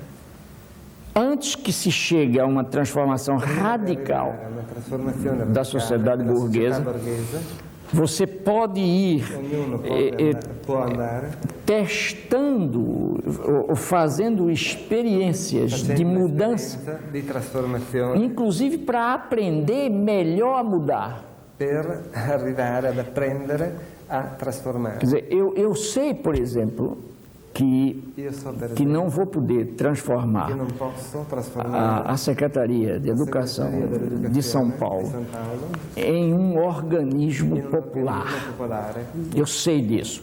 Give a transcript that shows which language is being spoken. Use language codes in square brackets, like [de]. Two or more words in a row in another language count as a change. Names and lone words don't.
[pt] Antes que se chegue a uma transformação radical da sociedade burguesa, você pode ir testando ou fazendo experiências de mudança, inclusive para aprender melhor a mudar. [it] Per arrivare ad apprendere a trasformare. [pt] Quer dizer, eu sei, por exemplo, que não vou poder transformar a Secretaria de Educação de São Paulo em um organismo popular. Eu sei disso.